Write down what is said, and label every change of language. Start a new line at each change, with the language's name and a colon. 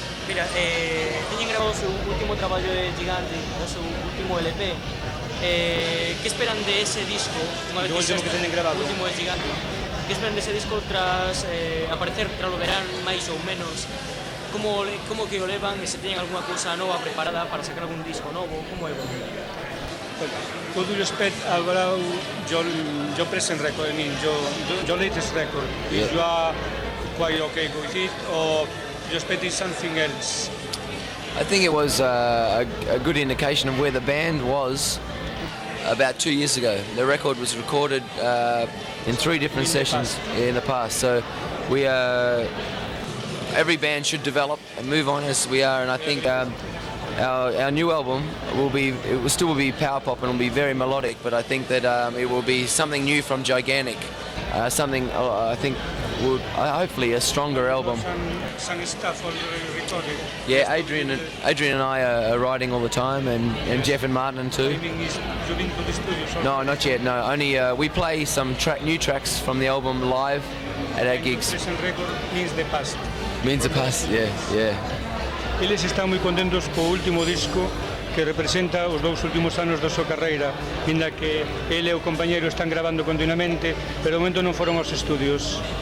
Galician: Mira, teñen grabado o seu último traballo de Gigante, o seu último LP. Que esperan de ese disco? Unha vez O último que teñen grabado. O último de Gigante. Que esperan de ese disco tras aparecer tras o verán máis ou menos? Como que o levan e se teñen algunha cousa nova preparada para sacar algún disco novo? Como é?
English: With due respect about your present record, I mean your latest record, if you are quite okay with it or you expecting something else? I think it was a good indication of where the band was about 2 years ago. The record was recorded in 3 different sessions in the past. So we every band should develop and move on as we are, and I think our new album will still be power pop and will be very melodic, but I think that it will be something new from Gigantic, something I think would hopefully a stronger album. Some stuff already recorded. Yeah, Adrian and I are writing all the time, and Jeff and Martin too. You've been to the studio? No, not yet. No, only we play some new tracks from the album live at our gigs. Present record means the past. Means the past, yeah.
Galician: Eles están moi contentos co último disco que representa os 2 últimos anos da súa carreira, inda que ele e o compañeiro están grabando continuamente, pero de momento non foron aos estudios.